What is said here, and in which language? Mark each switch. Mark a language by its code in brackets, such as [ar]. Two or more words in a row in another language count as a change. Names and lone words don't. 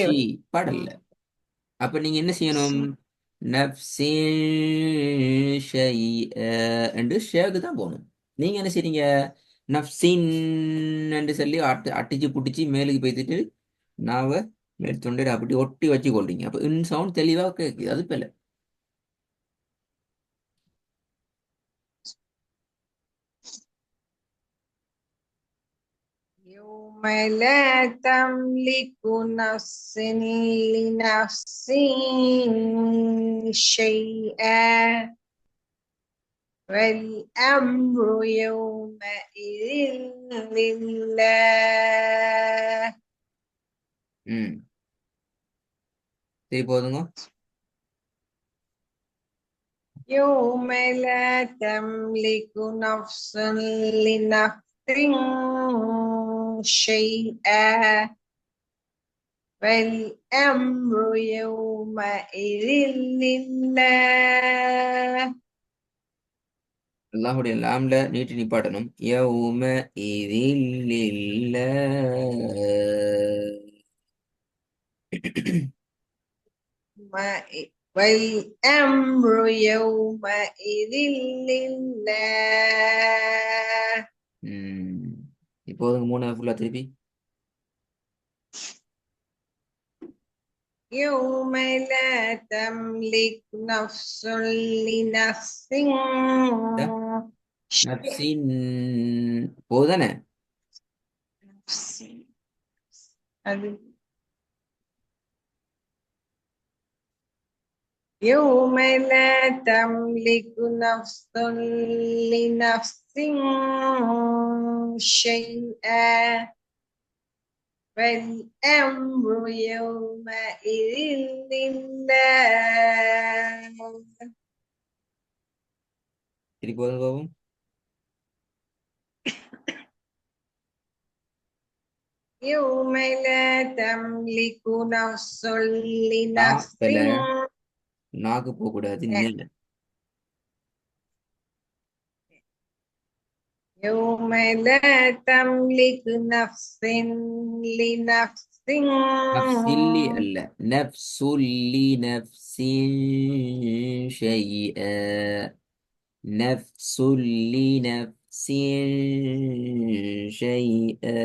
[ta] ஷீ படல. அப்ப நீங்க என்ன செய்யணும்? [ar] نفسٍ شيئا [ta] என்று ஷேக்கு தான் போகணும். நீங்க என்ன செய்றீங்க? நப்சின் என்று சொல்லி அட்டிச்சு புட்டிச்சு மேலுக்கு பேத்துட்டு நாவ மேல் தொண்டையில அப்படி ஒட்டி வச்சு கொள்றீங்க. அப்ப இன் சவுண்ட் தெளிவா கேக்குது. அது பிள்ளை. [ar] يوم لا تملك نفس لنفس شيئا والأمر يومئذ لله [ta] ம் சரி போதுங்க. [ar] يوم لا تملك نفس لنفس شيئا والأمر يومئذ لله [ta] அல்லாஹுடைய லாம்ல நீட்டி நிப்பாட்டணும். யௌம இதில் [ar] والأمر يومئذ لله [ta] இப்போது மூணாவது ஃபுல்லா திருப்பி. [ar] يوم لا تملك نفس لنفس شيئا [ta] நப்சின் போதானே? [ar] يوم لا تملك نفس لنفس شيئا والأمر يومئذ لله [ta] திருப்பி போதும் பாபு. [ar] يوم لا تملك نفس لنفس [ta] தாப்பல நாக்கு போக கூடாது. நெல் [ar] يوم لا تملك نفس لنفس نفسلّي அல்ல، نفسُلّي نفسٍ شيئا نفسُلّي نفسٍ شيئا.